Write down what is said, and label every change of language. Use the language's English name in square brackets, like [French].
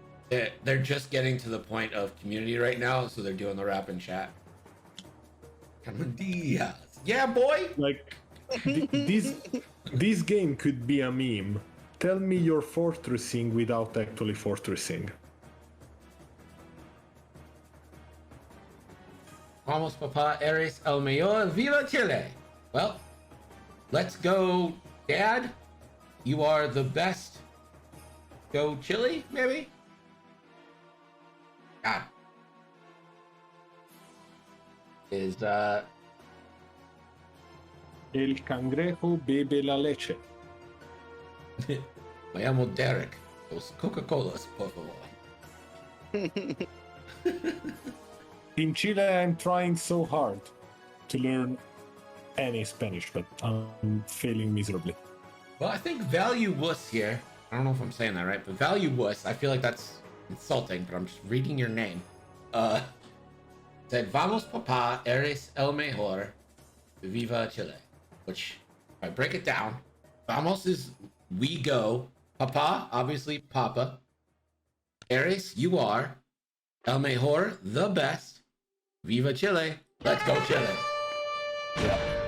[English] They're just getting to the point of community right now, so they're doing the rap in chat. Cameron Diaz. Yeah, boy. Like this game could be a meme. Tell me you're fortressing without actually fortressing. [Spanish] Vamos, papá, eres el mayor. Viva Chile. [English] Well, let's go, Dad. You are the best. Go Chile, maybe? God. Is, [Spanish] El cangrejo bebe la leche. Me llamo Derek. Los Coca-Colas, por favor. [English] In Chile, I'm trying so hard to learn any Spanish, but I'm failing miserably. Well, I think value wuss here. I don't know if I'm saying that right, but value wuss, I feel like that's insulting, but I'm just reading your name. Said, [Spanish] Vamos, papá, eres el mejor. Viva Chile. [English] Which, if I break it down, Vamos is we go. Papá, obviously Papa. Eres, you are. [Spanish] El mejor, [English] the best. [Spanish] Viva Chile. [English] Let's go Chile. Yeah.